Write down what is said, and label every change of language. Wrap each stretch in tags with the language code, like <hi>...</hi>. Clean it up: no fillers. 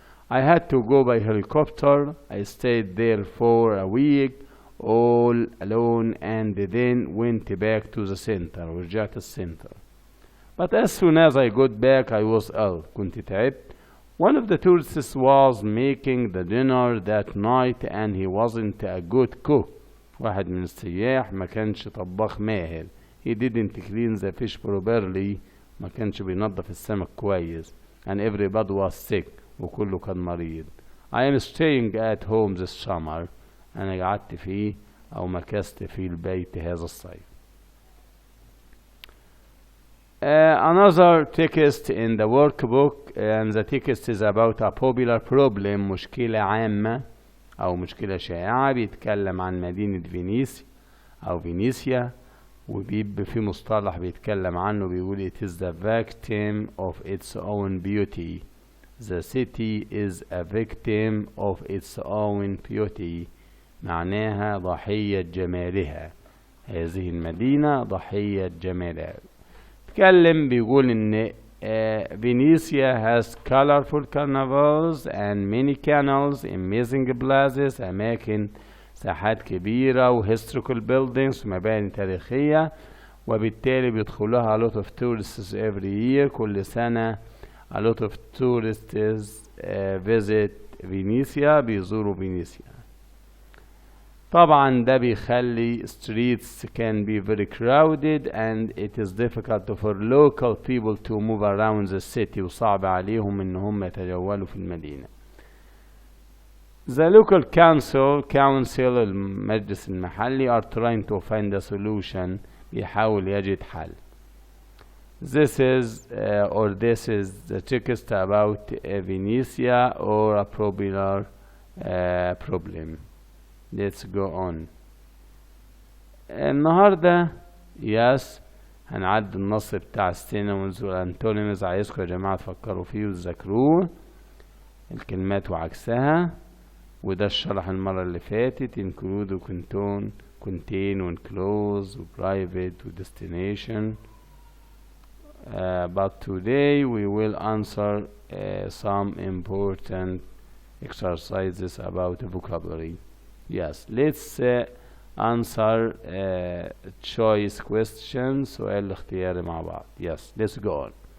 <en>I had to go by helicopter. I stayed there for a week all alone and then went back to the center.</en> <ar>ورجعت السنتر.</ar> <en>But as soon as I got back I was ill.</en> <ar>كنت تعبت.</ar> <en>One of the tourists was making the dinner that night and he wasn't a good cook.</en> <ar>واحد من السياح ما كانش طباخ ماهر.</ar> <en>He didn't clean the fish properly.</en> <ar>ما كانش بينظف السمك كويس.</ar> <en>And everybody was sick.</en> <ar>وكله كان مريض.</ar> <en>I am staying at home this summer.</en> <ar>أنا قعدت فيه أو مكثت في البيت هذا الصيف.</ar> <en>Another text in the workbook and the text is about a popular problem.</en> <ar>مشكلة عامة أو مشكلة شائعة. بيتكلم عن مدينة فينيسيا أو فينيسيا وبيبقى في مصطلح بيتكلم عنه بيقول</ar> <en>it is the victim of its own beauty. The city is a victim of its own beauty.</en> <ar>معناها ضحية جمالها. هذه المدينة ضحية جمالها. بيتكلم بيقول إن فينيسيا</ar> <en>has colorful carnivals and many canals, amazing places,</en> <ar>أماكن ساحات كبيرة و</ar> <en>historical buildings</en> <ar>ومباني تاريخية وبالتالي بيدخلوها</ar> <en>a lot of tourists every year.</en> <ar>كل سنة</ar> <en>a lot of tourists visit فينيسيا</en> <ar>بيزوروا فينيسيا. طبعا ده بيخلي</ar> <en>streets can be very crowded and it is difficult for local people to move around the city</en> <ar>وصعب عليهم ان هم يتجولوا في المدينة.</ar> <en>The local council</en> <ar>المجلس المحلي</ar> <en>are trying to find a solution.</en> <ar>بيحاول يجد حل.</ar> <en>This is the text about Venetia or a popular problem. Let's go on.</en> <ar>النهاردة هنعد النص بتاع السينونيمز والانتونيمز. عايزكم يا جماعة تفكروا فيه وتذاكروه الكلمات وعكسها. وده الشرح المرة اللي فاتت include و contain و enclose و private و destination.</ar> <en>But today we will answer some important exercises about vocabulary. Yes, let's answer choice questions.</en> <ar>سؤال الاختياري مع بعض.</ar> <en>Yes, let's go on.</en>